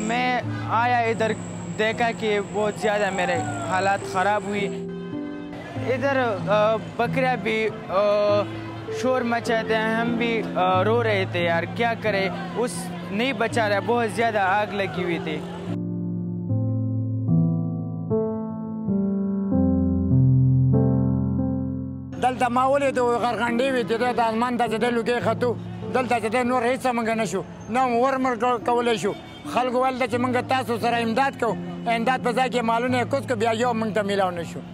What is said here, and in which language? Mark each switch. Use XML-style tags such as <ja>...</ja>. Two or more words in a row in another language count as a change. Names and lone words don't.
<hi>मैं आया, इधर देखा कि बहुत ज़्यादा मेरे हालात ख़राब हुई। इधर बकरियाँ भी शोर मचाते हैं, हम भी रो रहे थे यार, क्या करें, उस नहीं बचा रहा, बहुत ज़्यादा आग लगी हुई थी।</hi> <ps>دلته ما ولیدو غرغنډې وې چې د اسمان ته چې دی لوګې ختو، دلته چې دی نور هېڅ موږ نه شو، نه ورمړ کولی شو. خلکو ویل چې موږ تاسو سره امداد کوو، امداد په ځای کې مالونه یې کوز کړو، بیا یو موږ ته میلاو نه شو.</ps>